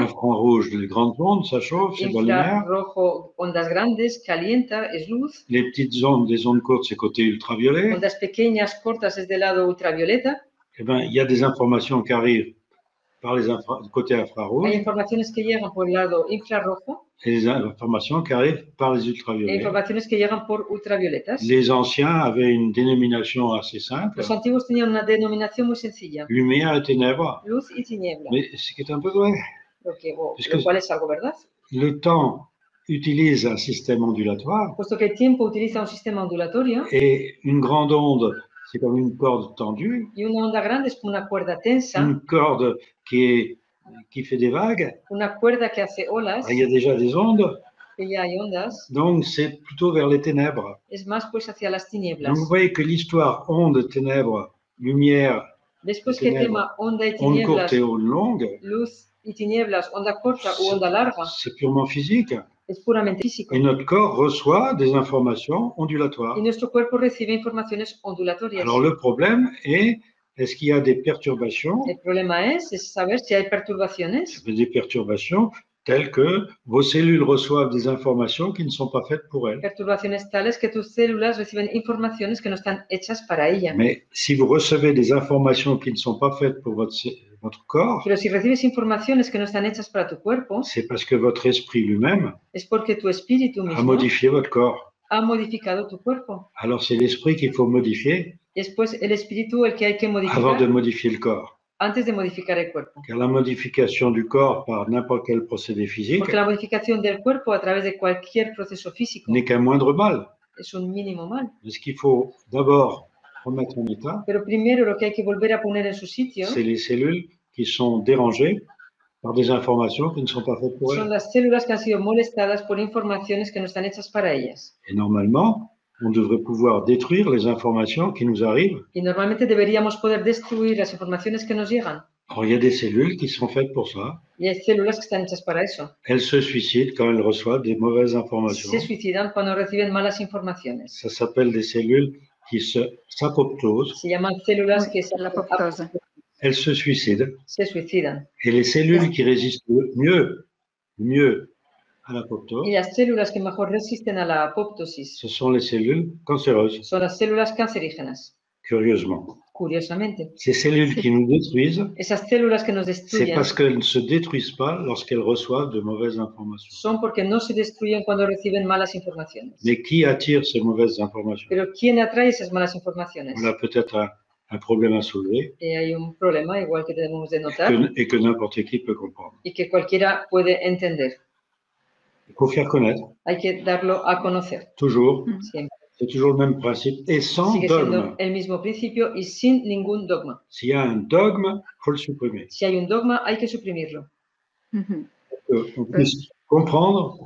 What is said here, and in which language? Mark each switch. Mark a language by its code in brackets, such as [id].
[fr] Infrarouge, les grandes ondes, ça chauffe, c'est de la lumière. [es] Infrarrojo, ondas grandes, calienta, es luz. [fr] Les petites ondes, des ondes courtes, c'est côté ultraviolet. [es] Ondas pequeñas, cortas, es del lado ultravioleta. [fr] Eh bien, il y a des informations qui arrivent par les côté infrarouge. [es] Hay informaciones que llegan por el lado infrarrojo. [fr] Et des informations qui arrivent par les ultraviolets. [es] Informaciones que llegan por ultravioletas. [fr] Les anciens avaient une dénomination assez simple. [es] Los antiguos tenían una denominación muy sencilla. [fr] Lumière et ténèbres. [es] Luz y tiniebla. [fr] Mais ce qui est un peu vrai. [es] Lo cual es algo verdad. [fr] Le temps utilise un système ondulatoire. [es] Puesto que el tiempo utiliza un sistema ondulatorio. [fr] Et une grande onde, c'est comme une corde tendue. [es] Y una onda grande es como una cuerda tensa. [fr] Une corde qui fait des vagues. [es] Una cuerda que hace olas. [fr] Il y a déjà des ondes. [es] Que ya hay ondas. [fr] Donc, c'est plutôt vers les ténèbres. [es] Es más pues hacia las tinieblas. [fr] Donc, vous voyez que l'histoire onde, ténèbres, lumière, [es] después que el tema onda y [fr] onde [es] tinieblas, [fr] courte et onde longue, [es] luz y tinieblas, onda corta u onda larga, [fr] c'est purement physique. [es] Es puramente físico. [fr] Et notre corps reçoit des informations ondulatoires. [es] Y nuestro cuerpo recibe informaciones ondulatorias. [fr] Alors, le problème est, est-ce qu'il y a des perturbations? [es] El problema es saber si hay perturbaciones. [fr] Des perturbations telles que vos cellules reçoivent des informations qui ne sont pas faites pour elles. [es] Perturbaciones tales que tus células reciben informaciones que no están hechas para ella. [fr] Mais si vous recevez des informations qui ne sont pas faites pour votre corps, [es] pero si recibes informaciones que no están hechas para tu cuerpo, [fr] c'est parce que votre esprit lui-même [es] es porque tu espíritu mismo [fr] a modifié votre corps. [es] Ha modificado tu cuerpo. [fr] Alors c'est l'esprit qu'il faut modifier. [es] Es pues el espíritu el que hay que modificar. [fr] Avant de modifier le corps. [es] Antes de modificar el cuerpo. [fr] Car la modification du corps par n'importe quel procédé physique [es] Porque la modificación del cuerpo a través de cualquier proceso físico [fr] n'est qu'un moindre mal. [es] Es un mínimo mal. [fr] Mais ce qu'il faut d'abord remettre en état, [es] pero primero lo que hay que volver a poner en su sitio, [fr] c'est les cellules qui sont dérangées par des informations qui ne sont pas faites pour elles. [es] Son las células que han sido molestadas por informaciones que no están hechas para ellas. [fr] Et normalement, on devrait pouvoir détruire les informations qui nous arrivent. [es] Y normalmente deberíamos poder destruir las informaciones que nos llegan. [fr] Alors, il y a des cellules qui sont faites pour ça. [es] Y hay células que están hechas para eso. [fr] Elles se suicident quand elles reçoivent des mauvaises informations. [es] Se suicidan cuando reciben malas informaciones. [fr] Ça s'appelle des cellules qui s'apoptosent. [es] Se llaman células que [fr] elles se suicident. [es] Se suicidan. [fr] Et les cellules qui résistent mieux à l'apoptose, [es] y las células que mejor resisten a la apoptosis, [fr] ce sont les cellules cancéreuses. [es] Son las células cancerígenas. [fr] Curieusement. [es] curiosamente. [fr] Ces cellules qui nous détruisent, [es] Esas células que nos [fr] c'est [es] destruyen [fr] parce qu'elles ne se détruisent pas lorsqu'elles reçoivent de mauvaises informations. [es] son porque no se destruyen cuando reciben malas informaciones. [fr] Mais qui attire ces mauvaises informations? [es] Pero ¿quién atrae esas malas informaciones? [fr] On a peut-être un problème à soulever [es] Y hay un problema, igual que debemos de notar, [fr] et que n'importe qui peut comprendre. [es] y que cualquiera puede entender. [fr] Il faut faire connaître, [es] Hay que darlo a conocer. [fr] toujours. [es] Siempre. [fr] C'est toujours le même principe et sans [es] Sigue siendo [fr] dogme. [es] el mismo principio y sin ningún dogma. [fr] S'il y a un dogme, il faut le supprimer. [es] Si hay un dogma, hay que suprimirlo. [fr] Pour qu'on puisse comprendre